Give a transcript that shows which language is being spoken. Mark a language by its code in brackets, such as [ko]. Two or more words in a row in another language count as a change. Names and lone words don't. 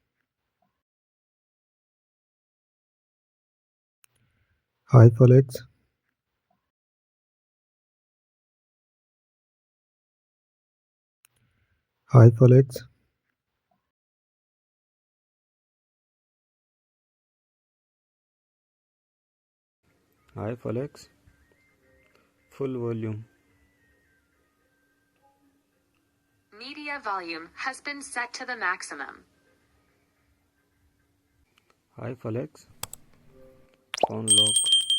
[en] hi Folex, hi Folex, hi Folex, full volume. Media volume has been set to the maximum. hi Folex, phone lock.